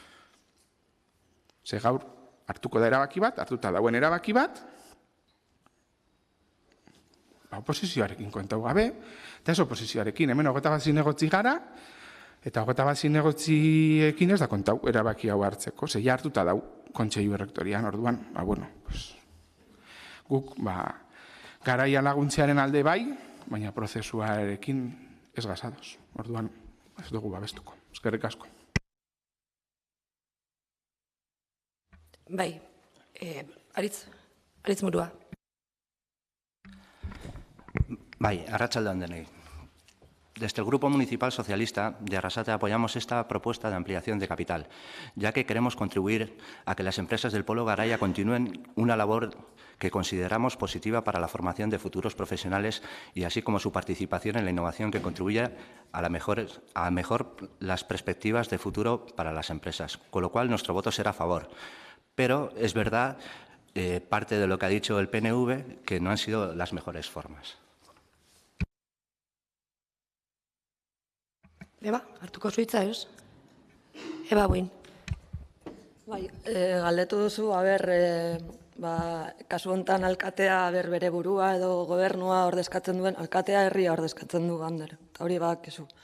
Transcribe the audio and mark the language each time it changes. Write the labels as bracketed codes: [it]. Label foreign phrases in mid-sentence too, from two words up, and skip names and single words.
[eu] Ze gaur hartuko da erabaki bat, hartuta dauen erabaki bat, oposizioarekin kontau gabe, eta ez oposizioarekin, hemen 21 zinegotzi gara, eta 21 zinegotziekin ez da kontau erabaki hau hartzeko, ze ja hartuta dau kontseilu errektorian, orduan, guk, garaia laguntzearen alde bai, baina prozesuarekin ez gazadoz. Orduan, ez dugu babestuko. Eskerrik asko. Bai, Aritz Murua. Bai, arratsalde on denoi. [es] Desde el Grupo Municipal Socialista de Arrasate apoyamos esta propuesta de ampliación de capital, ya que queremos contribuir a que las empresas del Polo Garaia continúen una labor que consideramos positiva para la formación de futuros profesionales y así como su participación en la innovación que contribuya a mejor las perspectivas de futuro para las empresas, con lo cual nuestro voto será a favor. Pero es verdad, parte de lo que ha dicho el PNV, que no han sido las mejores formas. [eu] Eba, hartuko zuitza, ez? Eba, buin. Bai, galdetu duzu, kasu honetan alkatea bere burua edo gobernua ordezkatzen duen, alkatea herria ordezkatzen du Ander, eta hori badakizu.